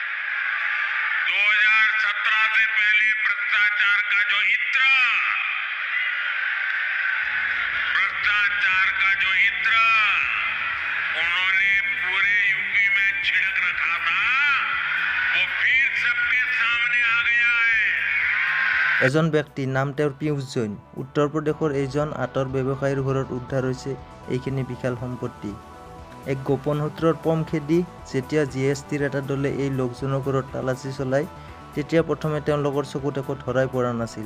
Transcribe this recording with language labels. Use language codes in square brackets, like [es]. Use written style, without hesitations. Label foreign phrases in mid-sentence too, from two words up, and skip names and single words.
[hi] 2017 से पहले भ्रष्टाचार का जो इत्र उन्होंने पूरे यूपी में छिड़क रखा था, वो फिर सबके सामने आ गया है। [as] এজন ব্যক্তি, নাম তেওঁৰ পীয়ুষ জৈন, উত্তৰ প্ৰদেশৰ এইজন আঁতৰ ব্যৱসায়ীৰ ঘৰত উদ্ধাৰ হৈছে এইখিনি বিশাল সম্পত্তি। এক গোপন সূত্ৰৰ পম খেদি যেতিয়া GSTৰ এটা দলে এই লোকজনৰ ঘৰত তালাচী চলায়, তেতিয়া প্ৰথমে তেওঁলোকৰ চকুত একো ধৰাই পৰা নাছিল।